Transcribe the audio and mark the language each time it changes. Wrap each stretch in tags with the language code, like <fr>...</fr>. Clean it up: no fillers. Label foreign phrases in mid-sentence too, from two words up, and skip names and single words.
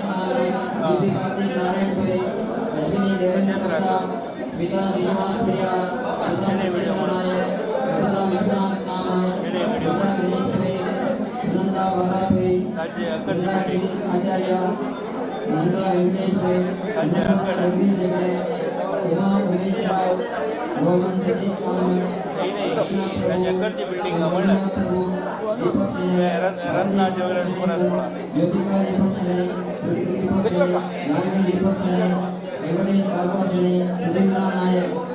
<hi>कामत दीपी कार्तिक नारायण भाई अश्विनी देवेंद्र गुप्ता स्मिता श्रीनिवास प्रिया सुधा नरेंद्र नायक सुधा विश्वनाथ कामत सुधा गणेश भाई सुनंदा वरा भाई सुधा गिरीश आचार्य नंदा वेंकटेश भाई नंदा जगदीश हेगड़े उमा उमेश राव रोहन सतीश कामत बिल्डिंग दीपक शणे ज्योतिका दीपक शणे दीपक शणे नारायण दीपक शणे वेंकटेश भास्कर शणे सुधींद्र नायक</hi>